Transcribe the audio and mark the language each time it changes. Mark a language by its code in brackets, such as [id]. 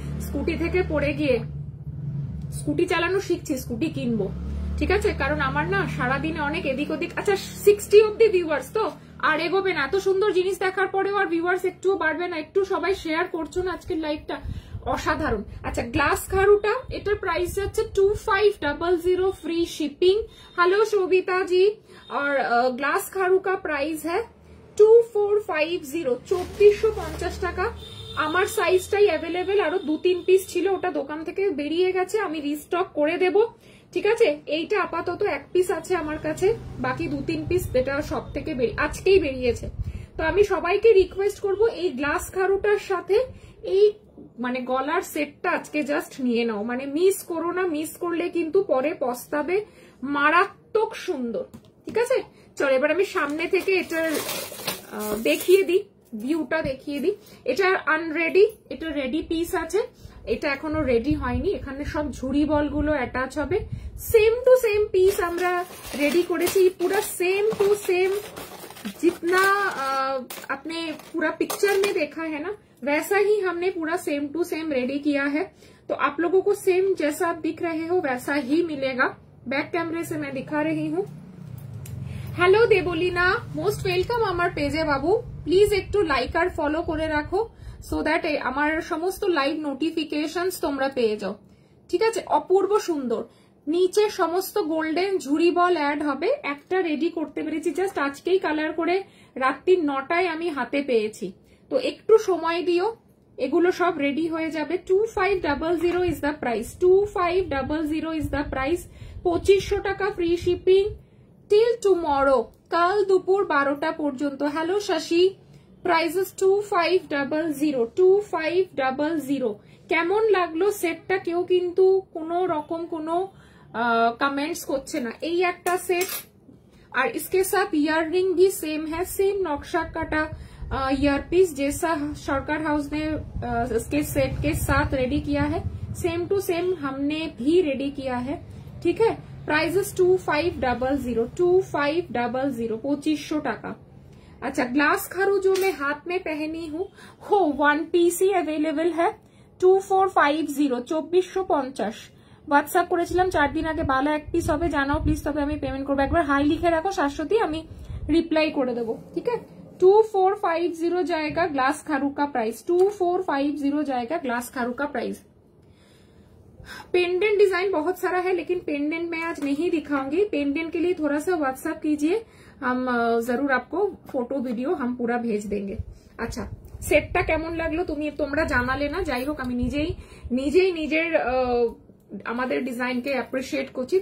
[bn] Scooty থেকে পড়ে গিয়ে স্কুটি চালানো শিখছি, স্কুটি কিনবো, ঠিক আছে, কারণ আমার না সারাদিনে অনেক এদিক ওদিক। আচ্ছা 60 অব্দি ভিউয়ার্স তো আর এগোবে না, এত সুন্দর জিনিস দেখার পরেও আর ভিউয়ার্স একটুও বাড়বে না। একটু সবাই শেয়ার করছো না আজকের লাইভটা, অসাধারণ। আচ্ছা গ্লাস খারুটা, এটার প্রাইস যাচ্ছে 2500 फ्री शिपिंग। [hi] हेलो शोभिता जी, और ग्लास खारू का प्राइस है 2450, 2450 টাকা। [bn] আমার সাইজটাই অ্যাভেলেবেল, আরো 2-3 পিস ছিল, ওটা দোকান থেকে বেরিয়ে গেছে, আমি রিস্টক করে দেব, ঠিক আছে। এইটা আপাতত 1 পিস আছে আমার কাছে, বাকি 2-3 পিস যেটা সব থেকে আজকেই বেরিয়েছে। তো আমি সবাইকে রিকোয়েস্ট করব এই গ্লাস খারুটার সাথে এই মানে গলার সেটটা আজকে জাস্ট নিয়ে নাও, মানে মিস করো না, মিস করলে কিন্তু পরে পস্তাবে। মারাত্মক সুন্দর, ঠিক আছে। চলো এবার আমি সামনে থেকে এটার দেখিয়ে দিই, ভিউটা দেখিয়ে দিই। এটা আনরেডি, এটা রেডি পিস আছে, এটা এখনো রেডি হয়নি। এখানে সব ঝুড়ি বলগুলো অ্যাটাচ হবে। সেম টু সেম পিস আমরা রেডি করেছি, পুরা সেম [hi] टू सेम जितना आपने पूरा पिक्चर में देखा है ना वैसा ही हमने पूरा सेम टू सेम रेडी किया है। तो आप लोगों को सेम जैसा आप दिख रहे हो वैसा ही मिलेगा। बैक कैमरे से मैं दिखा रही हूँ। हेलो देबोलिना, मोस्ट वेलकम [bn] আমার পেজে বাবু। প্লিজ একটু লাইক আর ফলো করে রাখো সো দ্যাট আমার সমস্ত লাইভ নোটিফিকেশনস তোমরা পেয়ে যাও, ঠিক আছে। অপূর্ব সুন্দর, নিচে সমস্ত গোল্ডেন ঝুড়ি বল অ্যাড হবে। একটা রেডি করতে পেরেছি জাস্ট আজকেই কালার করে, রাত্রি 9টায় আমি হাতে পেয়েছি। তো একটু সময় দিও, এগুলো সব রেডি হয়ে যাবে। 2500 is the price, 2500 is the price. 2500 টাকা ফ্রি শিপিং টিল টুমরো, কাল দুপুর 12টা পর্যন্ত। Hello Shashi, prices 2500, 2500। কেমন লাগলো সেটটা কেউ কিন্তু কোনো রকম কোনো कमेंट्स করছে না। এই একটা সেট, [hi] और इसके साथ ईयररिंग भी सेम है, सेम नक्शा काटा ईयरपीस जैसा सरकार हाउस ने इसके सेट के साथ रेडी किया है, सेम टू सेम हमने भी रेडी किया है, ठीक है। प्राइसेस 2500, 2500, 2500 টাকা। अच्छा ग्लास खारू जो मैं हाथ में पहनी हूँ हो 1 पीस ही अवेलेबल है, 2450, 2450। [bn] হোয়াটসঅ্যাপ করেছিলাম 4 দিন আগে, বালা 1 পিস হবে জানাও প্লিজ, তবে আমি পেমেন্ট করবো। একবার হাই লিখে রাখো শাশ্বতী, আমি রিপ্লাই করে দেবো, ঠিক আছে। [hi] 2450 जाएगा ग्लास खारू का प्राइस, 2450 जाएगा ग्लास खारू का प्राइस। पेंडेंट डिजाइन बहुत सारा है लेकिन पेंडेंट मैं आज नहीं दिखाऊंगी। पेंडेंट के लिए थोड़ा सा व्हाट्सएप कीजिए, हम जरूर आपको फोटो वीडियो हम पूरा भेज देंगे। [bn] अच्छा সেটটা কেমন লাগলো তোমরা জানালে না, যাই হোক আমি নিজেই নিজের আমাদের ডিজাইনকে অ্যাপ্রিশিয়েট করছি।